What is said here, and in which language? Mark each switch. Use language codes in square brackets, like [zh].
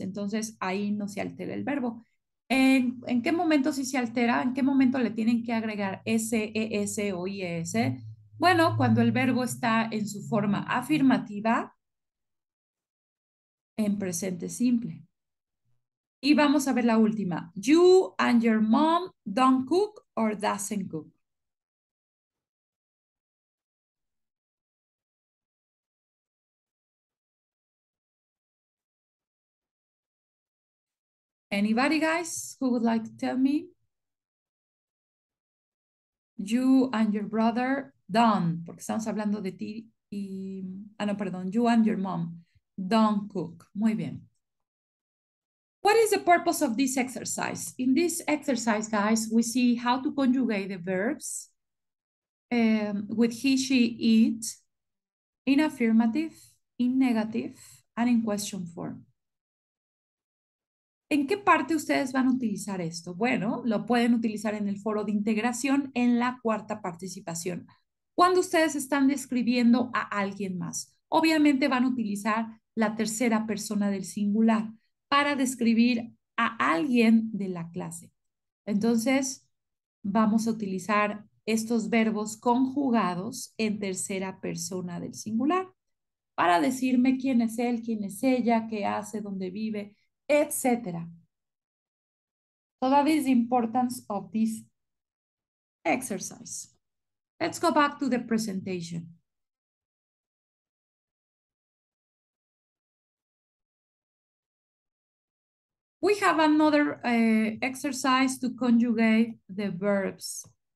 [es] Entonces, ahí no se altera el verbo. ¿En qué momento sí se altera? ¿En qué momento le tienen que agregar S, ES o IES? Bueno, cuando el verbo está en su forma afirmativa en presente simple. Y vamos a ver la última. [en] You and your mom don't cook or doesn't cook. Anybody, guys, who would like to tell me? You and your brother don't, [es] porque estamos hablando de ti y... Ah, no, perdón. [en] You and your mom don't cook. [es] Muy bien. [en] What is the purpose of this exercise? In this exercise, guys, we see how to conjugate the verbs with he, she, it, in affirmative, in negative, and in question form. [es] ¿En qué parte ustedes van a utilizar esto? Bueno, lo pueden utilizar en el foro de integración en la cuarta participación. Cuando ustedes están describiendo a alguien más, obviamente van a utilizar la tercera persona del singular para describir a alguien de la clase. Entonces, vamos a utilizar estos verbos conjugados en tercera persona del singular para decirme quién es él, quién es ella, qué hace, dónde vive, etcétera. [en] So that is the importance of this exercise. Let's go back to the presentation. We have another exercise to conjugate the verbs.